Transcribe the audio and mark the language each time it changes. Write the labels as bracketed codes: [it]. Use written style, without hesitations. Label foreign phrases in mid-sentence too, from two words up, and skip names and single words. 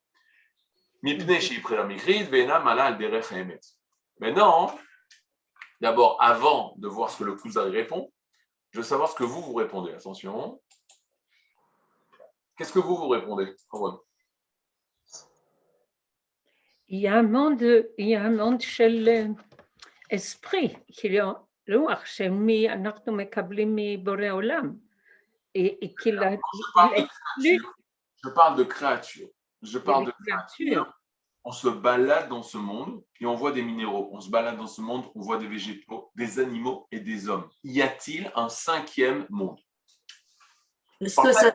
[fr] Maintenant, d'abord, avant de voir ce que le Kuzari répond, je veux savoir ce que vous répondez. Attention. Qu'est-ce que vous répondez? Il y a un monde של esprit, [he] כאילו רוח שאנחנו מקבלים מבורא עולם. [fr] Et qu'il a... Je parle de créature. Je parle de créature. On se balade dans ce monde et on voit des minéraux. On se balade dans ce monde, on voit des végétaux, des animaux et des hommes. Y a-t-il un 5e monde? Est-ce que ça...